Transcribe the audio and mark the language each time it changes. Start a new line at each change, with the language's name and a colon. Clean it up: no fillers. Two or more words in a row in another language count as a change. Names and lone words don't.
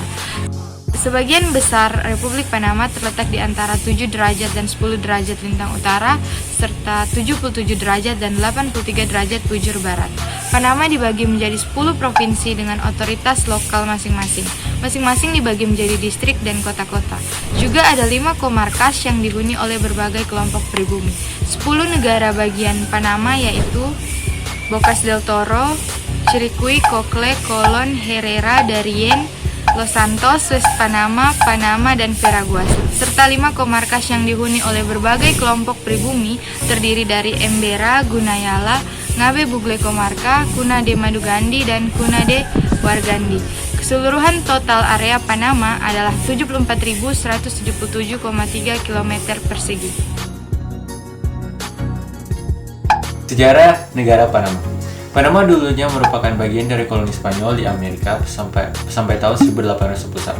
Indonesian: Sebagian besar Republik Panama terletak di antara 7 derajat dan 10 derajat lintang utara, serta 77 derajat dan 83 derajat bujur barat. Panama dibagi menjadi 10 provinsi dengan otoritas lokal masing-masing. Masing-masing dibagi menjadi distrik dan kota-kota. Juga ada 5 komarkas yang dihuni oleh berbagai kelompok pribumi. 10 negara bagian Panama yaitu Bocas del Toro, Chiriquí, Cocle, Colón, Herrera, Darien, Los Santos, West Panama, Panama, dan Veraguas, serta 5 komarkas yang dihuni oleh berbagai kelompok pribumi terdiri dari Embera, Gunayala, Ngabe Bugle Comarca, Cuna de Madugandi, dan Cuna de Wargandi. Keseluruhan total area Panama adalah 74.177,3 km persegi. Sejarah negara Panama. Panama dulunya merupakan bagian dari koloni Spanyol di Amerika sampai tahun 1811.